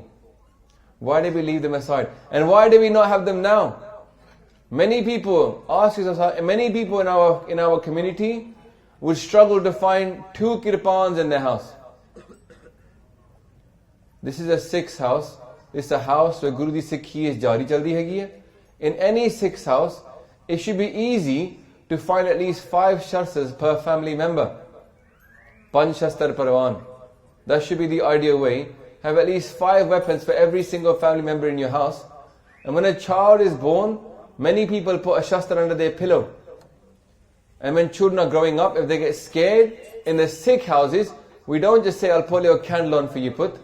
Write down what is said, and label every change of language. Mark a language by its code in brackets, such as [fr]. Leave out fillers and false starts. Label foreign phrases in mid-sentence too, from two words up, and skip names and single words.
[en] Why did we leave them aside? And why do we not have them now? Many people, ask yourself, many people in our community would struggle to find 2 kirpans in their house. This is a Sikh's house. This is a house where [pa] ਗੁਰੂ ਦੀ ਸਿੱਖੀ [en] is [pa] ਜਾਰੀ ਚੱਲਦੀ ਹੈਗੀ ਹੈ. [en] In any Sikh's house, it should be easy to find at least 5 shastras per family member. [pa] ਪੰਚ ਸ਼ਸਤਰ ਪਰਵਾਨ. [en] That should be the ideal way. Have at least 5 weapons for every single family member in your house. And when a child is born, many people put a shastra under their pillow. And when children are growing up, if they get scared, in the Sikh houses, we don't just say, I'll put your candle on for you put.